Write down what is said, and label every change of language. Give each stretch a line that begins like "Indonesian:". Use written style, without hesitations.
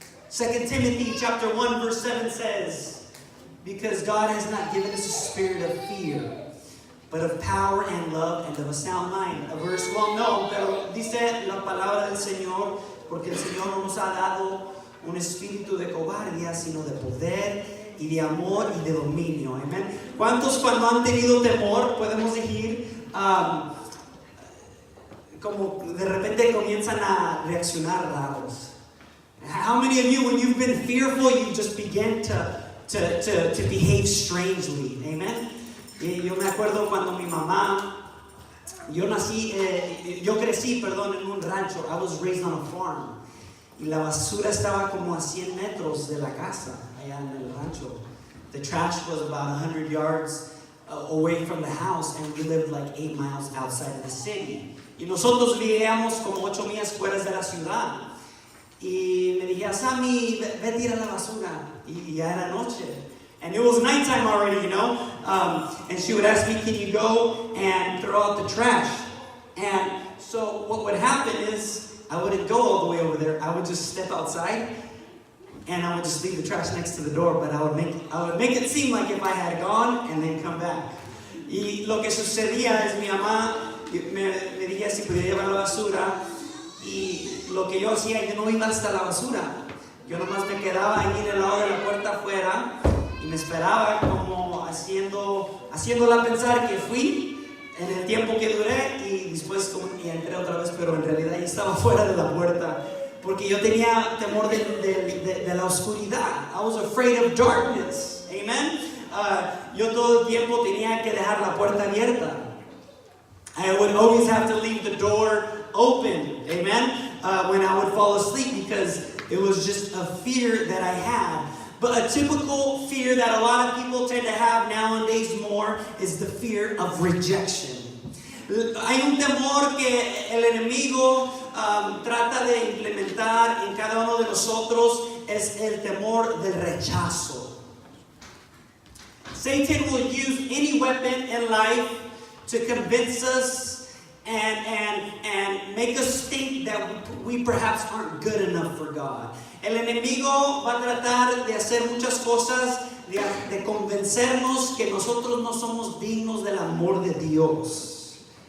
English: 2 Timothy chapter 1 verse 7 says, because God has not given us a spirit of fear, but of power and love and of a sound mind. A verse well known,
Spanish: pero dice la palabra del Señor, porque el Señor no nos ha dado un espíritu de cobardía, sino de poder y de amor y de dominio.
English: Amen.
Spanish: ¿Cuántos cuando han tenido temor, podemos decir, como de repente comienzan a reaccionar raros?
English: How many of you, when you've been fearful, you just begin to behave strangely? Amen.
Spanish: Yo me acuerdo cuando mi mamá, yo crecí en un rancho.
English: I was raised on a farm.
Spanish: Y la basura estaba como a 100 metros de la casa, allá en el rancho.
English: The trash was about 100 yards away from the house, and we lived like 8 miles outside of the city.
Spanish: Y nosotros vivíamos como 8 millas fuera de la ciudad. Y me dije, Sammy, ve tira la basura. Y ya era noche.
English: And it was nighttime already, and she would ask me, can you go and throw out the trash? And so what would happen is, I wouldn't go all the way over there. I would just step outside and I would just leave the trash next to the door, but I would make it seem like if I had gone and then come back.
Spanish: Y lo que sucedía es mi mamá me decía si podía llevar la basura, y lo que yo hacía, yo no iba hasta la basura. Yo nomás me quedaba ahí en el lado de la puerta afuera y me esperaba como haciéndola pensar que fui en el tiempo que duré, y después y entré otra vez, pero en realidad ya estaba fuera de la puerta porque yo tenía temor de la oscuridad.
English: I was afraid of darkness. Amen.
Spanish: Yo todo el tiempo tenía que dejar la puerta abierta.
English: I would always have to leave the door open. Amen. When I would fall asleep, because it was just a fear that I had. But a typical fear that a lot of people tend to have nowadays more is the fear of rejection.
Spanish: Hay un temor que el enemigo trata de implementar en cada uno de nosotros, es el temor del rechazo.
English: Satan will use any weapon in life to convince us and make us think that we perhaps aren't good enough for God.
Spanish: El enemigo va a tratar de hacer muchas cosas, de convencernos que nosotros no somos dignos del amor de Dios.